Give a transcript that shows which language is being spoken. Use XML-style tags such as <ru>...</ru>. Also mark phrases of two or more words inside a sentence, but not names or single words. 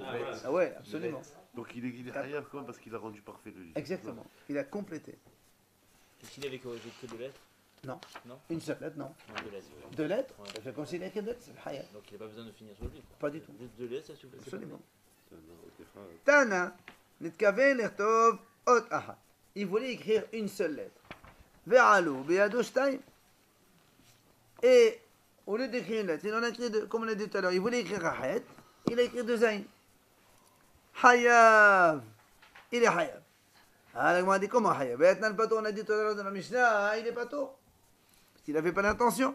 <fr>Ah ouais, absolument. Donc il est hayab quand même parce qu'il a rendu parfait le livre. Exactement. Il a complété. Et s'il avait corrigé que deux lettres? Non. Non. Une seule lettre, non. Non, deux lettres. Deux lettres, Ouais. ça fait considérer que deux lettres, c'est hayab. Donc il n'a pas besoin de finir sur le livre. Pas du tout. Juste deux lettres, ça suffit. Absolument. Absolument.</fr> <he>Tana, נתכוון לכתוב אות אחת.</he> <fr>Il voulait écrire une seule lettre.</fr> <he>ועלו בידו שתיים.</he> <fr>Et au lieu d'écrire une lettre, il en a écrit deux, comme on a dit tout à l'heure, il voulait écrire Rahet, il a écrit deux aïn. Hayav. Il est Hayav. Alors, on a dit comment Hayav? Maintenant, le bateau, on a dit tout à l'heure dans la Mishnah, il est bateau. Parce qu'il n'avait pas l'intention.</fr>